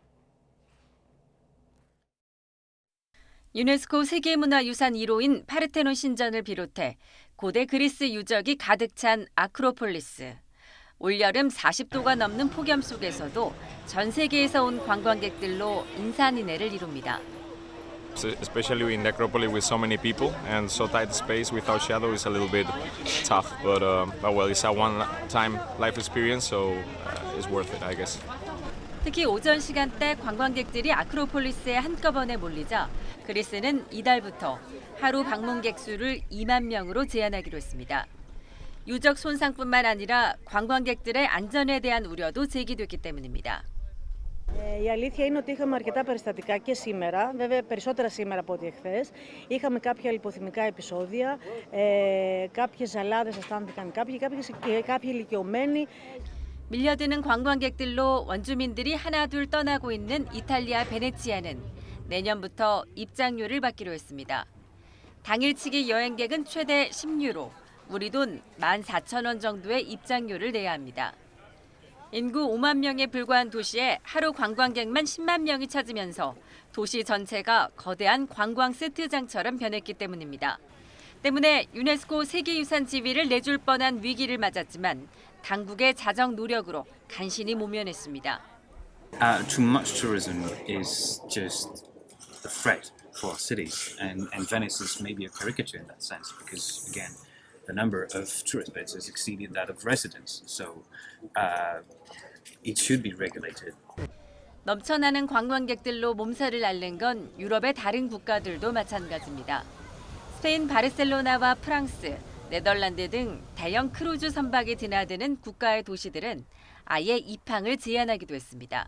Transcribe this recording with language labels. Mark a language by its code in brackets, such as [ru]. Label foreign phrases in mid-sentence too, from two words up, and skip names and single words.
[ko] 유네스코 세계문화유산 1호인 파르테논 신전을 비롯해 고대 그리스 유적이 가득 찬 아크로폴리스. 올여름 40도가 넘는 폭염 속에서도 전 세계에서 온 관광객들로 인산인해를 이룹니다. [en] Especially in Necropolis with so many people and so tight space without shadow is a little bit tough, but well, it's a one-time life experience, so it's worth it, I guess. [ko] 특히 오전 시간대 관광객들이 아크로폴리스에 한꺼번에 몰리자 그리스는 이달부터 하루 방문객 수를 2만 명으로 제한하기로 했습니다. 유적 손상뿐만 아니라 관광객들의 안전에 대한 우려도 제기됐기 때문입니다. [el] Η αλήθεια είναι ότι είχαμε αρκετά περιστατικά και σήμερα, βέβαια περισσότερα σήμερα από ό,τι εχθές. Είχαμε κάποια λιποθυμικά επεισόδια, κάποιες ζαλάδες αισθάνθηκαν κάποιοι ηλικιωμένοι. [ko] 밀려드는 관광객들로 원주민들이 하나둘 떠나고 있는 이탈리아 베네치아는 내년부터 입장료를 받기로 했습니다. 당일치기 여행객은 최대 10유로, 우리 돈 14,000원 정도의 입장료를 내야 합니다. 인구 5만 명에 불과한 도시에 하루 관광객만 10만 명이 찾으면서 도시 전체가 거대한 관광 세트장처럼 변했기 때문입니다. 때문에 유네스코 세계유산 지위를 내줄 뻔한 위기를 맞았지만 당국의 자정 노력으로 간신히 모면했습니다. [en] Too much tourism is just a threat for cities, and Venice is maybe a caricature in that sense because, again, the number of tourist beds has exceeded that of residents, so it should be regulated. [ko] 넘쳐나는 관광객들로 몸살을 앓는 건 유럽의 다른 국가들도 마찬가지입니다. 스페인 바르셀로나와 프랑스, 네덜란드 등 대형 크루즈 선박이 드나드는 국가의 도시들은 아예 입항을 제한하기도 했습니다.